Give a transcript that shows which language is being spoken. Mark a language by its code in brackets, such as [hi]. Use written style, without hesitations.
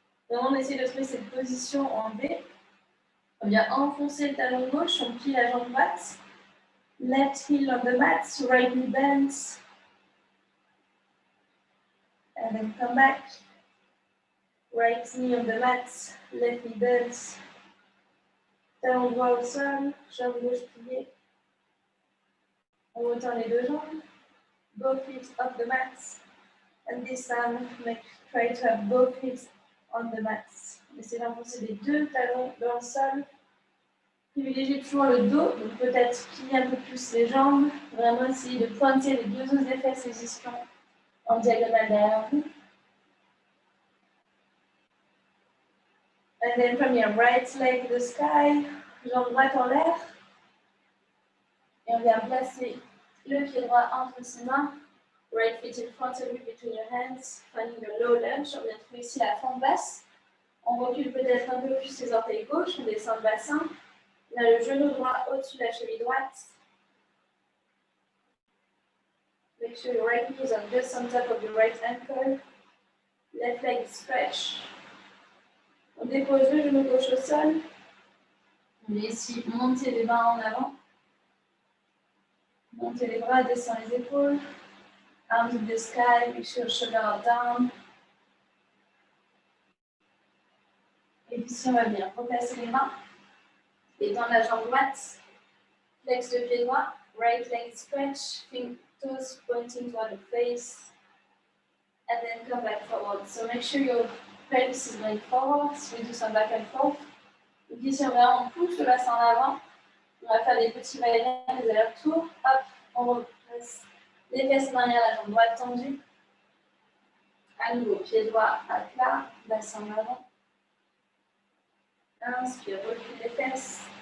[fr] Vraiment, on essaie de trouver cette position en V. On vient enfoncer le talon gauche, on plie la jambe droite. [en] Left heel on the mat, right knee bends. And then come back. Right knee on the mat, left knee bends. [fr] Talon droit au sol, jambe gauche pliée. On retend les deux jambes. [en] Both feet off the mat. And this time, try to have both feet on the mat. [fr] Essayez d'enfoncer les deux talons dans le sol. Privilégiez toujours le dos, donc peut-être plier un peu plus les jambes. Vraiment essayer de pointer les deux os des fesses existants en diagonale derrière vous. [en] And then from your right leg to the sky, [fr] jambe droite en l'air. Et on vient placer le pied droit entre ses mains. [en] Right foot in front of you between your hands, finding your low lunge. [fr] On vient trouver ici la fente basse. On recule peut-être un peu plus les orteils gauches, on descend le bassin. On a le genou droit au-dessus de la cheville droite. [en] Make sure your right knee is just on top of your right ankle. Left leg stretch. [fr] On dépose le genou gauche au sol. On vient ici monter les mains en avant. Montez les bras, descend les épaules. [en] Arms to the sky, make sure shoulder are down. [fr] Et ici, on va venir replacer les mains. Et dans la jambe droite, flex le pied droit. [en] Right leg stretch, toes pointing toward the face. And then come back forward. So make sure your pelvis is going forward. So we do some back and forth. [fr] Donc ici, on pousse le bassin en avant. On va faire des petits va-et-vient, des allers-retours. Hop, on replace les fesses derrière, la jambe droite tendue. À nouveau, pied droit à plat, bassin en avant. Inspire, recule les fesses.